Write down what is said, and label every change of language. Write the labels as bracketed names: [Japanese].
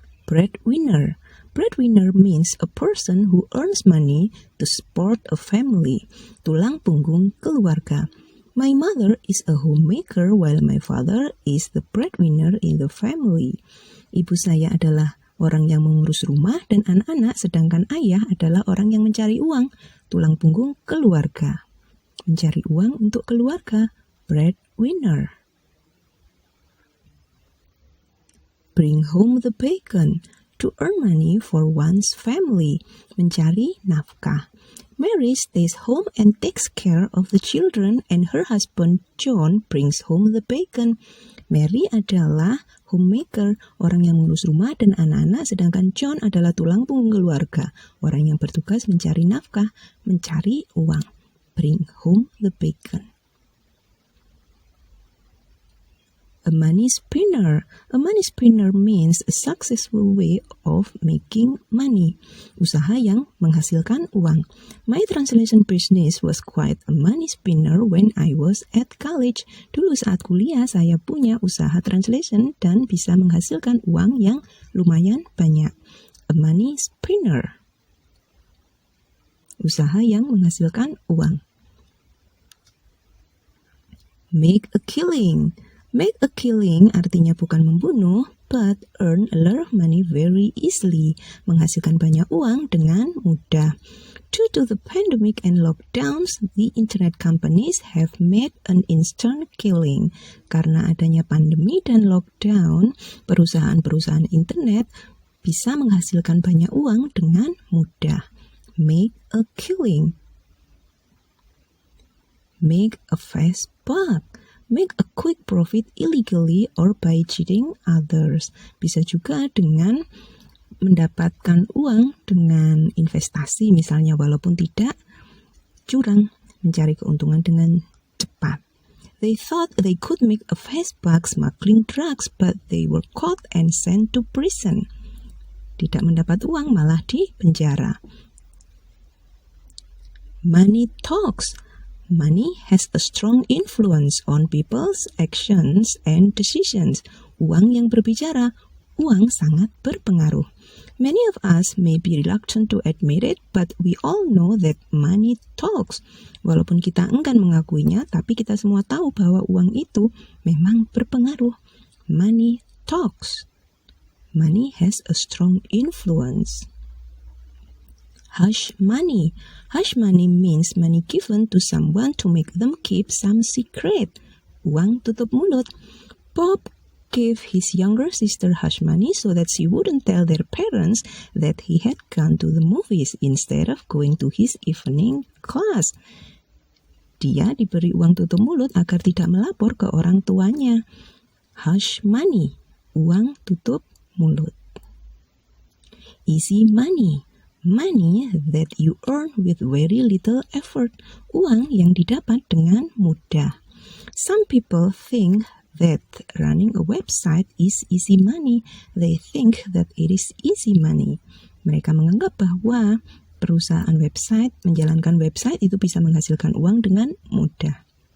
[English] Breadwinner. Breadwinner means a person who earns money to support a family, [Indonesian] tulang punggung keluarga. [English] My mother is a homemaker while my father is the breadwinner in the family. [Indonesian] Ibu saya adalah orang yang mengurus rumah dan anak-anak, sedangkan ayah adalah orang yang mencari uang, tulang punggung keluarga. Mencari uang untuk keluarga, breadwinner. [English] Bring home the bacon. To earn money for one's family, [Indonesian] mencari nafkah. [English] Mary stays home and takes care of the children, and her husband John brings home the bacon. Mary adalah homemaker, orang yang mengurus rumah dan anak-anak, sedangkan John adalah tulang punggung keluarga, orang yang bertugas mencari nafkah, mencari uang. Bring home the bacon. A money spinner. A money spinner means a successful way of making money. [Indonesian] Usaha yang menghasilkan uang. [English] My translation business was quite a money spinner when I was at college. [Indonesian] Dulu saat kuliah saya punya usaha translation dan bisa menghasilkan uang yang lumayan banyak. [English] A money spinner. [Indonesian] Usaha yang menghasilkan uang. [English] Make a killing. Make a killing [Indonesian] artinya bukan membunuh, [English] but earn a lot of money very easily. [Indonesian] Menghasilkan banyak uang dengan mudah. [English] Due to the pandemic and lockdowns, the internet companies have made an instant killing. [Indonesian] Karena adanya pandemi dan lockdown, perusahaan-perusahaan internet bisa menghasilkan banyak uang dengan mudah. [English] Make a killing. Make a fast buck. Make a quick profit illegally or by cheating others. [Indonesian] Bisa juga dengan mendapatkan uang dengan investasi misalnya, walaupun tidak curang, mencari keuntungan dengan cepat. [English] They thought they could make a fast buck smuggling drugs, but they were caught and sent to prison. [Indonesian] Tidak mendapat uang, malah di penjara. [English] Money talks. Money has a strong influence on people's actions and decisions. [Indonesian] Uang yang berbicara, uang sangat berpengaruh. [English] Many of us may be reluctant to admit it, but we all know that money talks. [Indonesian] Walaupun kita enggan mengakuinya, tapi kita semua tahu bahwa uang itu memang berpengaruh. [English] Money talks. Money has a strong influence. Hush money. Hush money means money given to someone to make them keep some secret. [Indonesian] Uang tutup mulut. [English] Bob gave his younger sister hush money so that she wouldn't tell their parents that he had gone to the movies instead of going to his evening class. [Indonesian] Dia diberi uang tutup mulut agar tidak melapor ke orang tuanya. [English] Hush money. [Indonesian] Uang tutup mulut. [English] Easy money. Money that you earn with very little effort. [Indonesian] Uang yang didapat dengan mudah. [English] Some people think that running a website is easy money. They think that it is easy money. [Indonesian] Mereka menganggap bahwa perusahaan website, menjalankan website itu bisa menghasilkan uang dengan mudah.